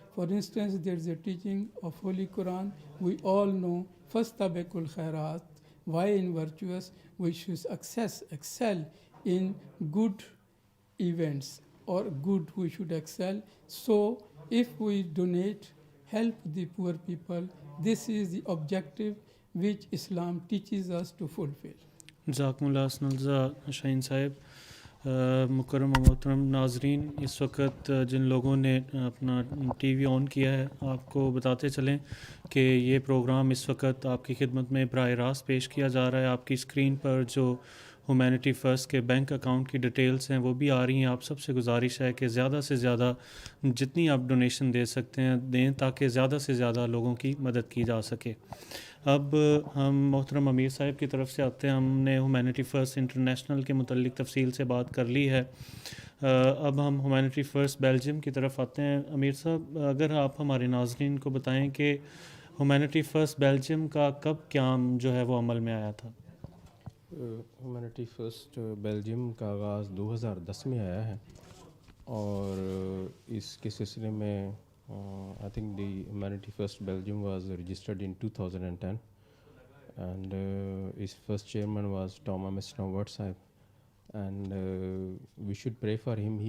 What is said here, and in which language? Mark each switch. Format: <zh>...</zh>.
<en>For instance, there is a teaching of Holy Quran. We all know, Fastabekul Khairat, why in virtuous we should excel in good events, or good we should excel. So if we donate, help the poor people, this is the objective which Islam teaches us to fulfill.</en> <ur>جزاکم اللہ شاہین صاحب. مکرم و محترم ناظرین, اس وقت جن لوگوں نے اپنا ٹی وی آن کیا ہے, آپ کو بتاتے چلیں کہ یہ پروگرام اس وقت آپ کی خدمت میں براہ راست پیش کیا جا رہا ہے. آپ کی اسکرین پر جو ہیومینٹی فرسٹ کے بینک اکاؤنٹ کی ڈیٹیلز ہیں وہ بھی آ رہی ہیں. آپ سب سے گزارش ہے کہ زیادہ سے زیادہ جتنی آپ ڈونیشن دے سکتے ہیں دیں, تاکہ زیادہ سے زیادہ لوگوں کی مدد کی جا سکے. اب ہم محترم امیر صاحب کی طرف سے آتے ہیں. ہم نے ہیومینٹی فرسٹ انٹرنیشنل کے متعلق تفصیل سے بات کر لی ہے. اب ہم ہیومینٹی فرسٹ بیلجیم کی طرف آتے ہیں. امیر صاحب, اگر آپ ہمارے ناظرین کو بتائیں کہ ہیومینٹی فرسٹ بیلجیم کا کب قیام جو ہے وہ عمل میں آیا تھا؟ ہیومینٹی فرسٹ بیلجیم کا آغاز 2010 میں آیا ہے, اور اس کے سلسلے میں</ur> <en>I think the Humanity First Belgium was registered in 2010, and its first chairman was Thomas Snow-Wurtzheim, and we should pray for him.</en>